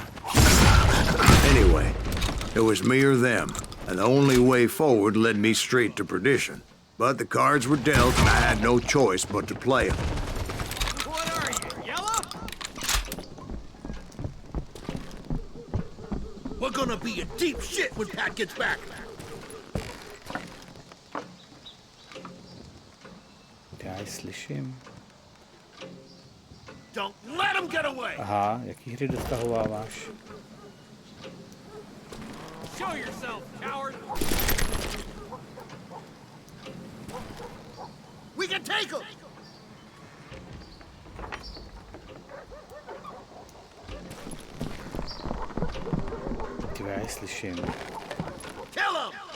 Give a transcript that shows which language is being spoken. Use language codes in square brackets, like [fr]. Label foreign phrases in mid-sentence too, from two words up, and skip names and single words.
[en] Anyway, it was me or them, and the only way forward led me straight to perdition. But the cards were dealt, and I had no choice but to play them. What are you, yellow? We're gonna be in deep shit when Pat gets back. [cs] Já ji slyším. [en] Don't let him get away! [cs] Aha, jaký hry dostahováváš? [en] Show yourself, coward! We can take him! [cs] Ty já ji slyším. [en] Kill him!